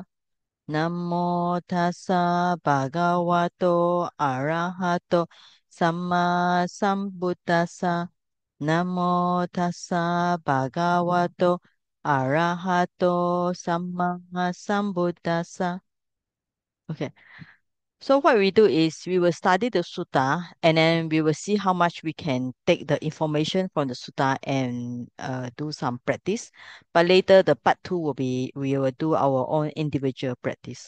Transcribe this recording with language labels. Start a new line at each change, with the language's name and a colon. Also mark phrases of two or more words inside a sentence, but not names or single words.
Pali: Namo tassa bhagavato arahato samma sambuddhassa. Namo tassa bhagavato arahato samma sambuddhassa.
English: Okay. So what we do is we will study the sutta and then we will see how much we can take the information from the sutta and do some practice. But later the part two will be we will do our own individual practice.